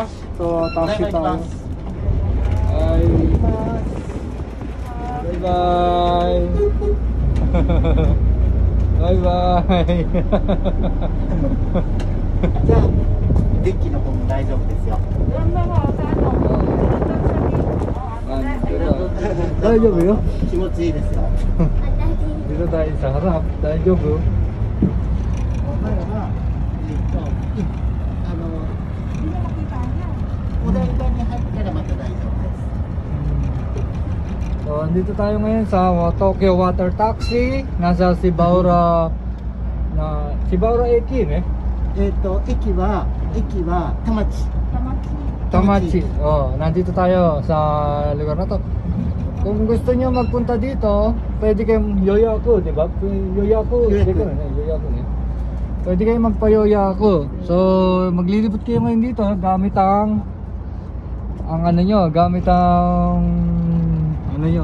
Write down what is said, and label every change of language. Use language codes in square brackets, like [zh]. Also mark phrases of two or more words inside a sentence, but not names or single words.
[tl] So taxi tayo. Ay, [en] bye bye. Bye bye. [ja] じゃあデッキの方も大丈夫ですよ。大丈夫よ。気持ちいいですよ。 [tl] dito tayo sa harap. [ja] 大丈夫。前はお台場に入ったらまた大丈夫です。 [tl] So, andito tayo ngayon sa Tokyo Water Taxi. Nasa Shibaura Eki, eh? [ja] 駅は田町。 [tl] Tamachi. Oh, nandito tayo sa lugar na to. Kung gusto niyo magpunta dito, pwede kayong Yoyaku, di ba? Yoyaku. Pwede kayong magpa-Yoyaku. So, maglilibot kayo ngayon dito gamit ang ano nyo, gamit ang ano nyo.